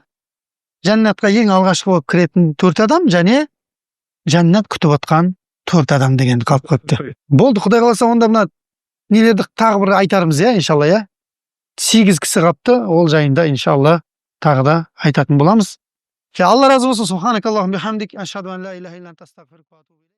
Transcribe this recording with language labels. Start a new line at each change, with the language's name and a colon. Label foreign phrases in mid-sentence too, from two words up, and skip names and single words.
Kazakh: Жәннатқа ең алғашқы болып кіретін 4 адам және жәннат күтіп отқан 4 адам дегенді қалып қойыпты. Болды, Құдай қаласа онда мына нелерді тағы бір айтарымыз я, иншалла я. 8 кісі қалыпты, ол жайында иншалла тағы да айтатын боламыз. Алла разы болсын.
Arabic: سبحانك اللهم وبحمدك أشهد أن لا إله إلا أنت أستغفرك وأتوب إليك.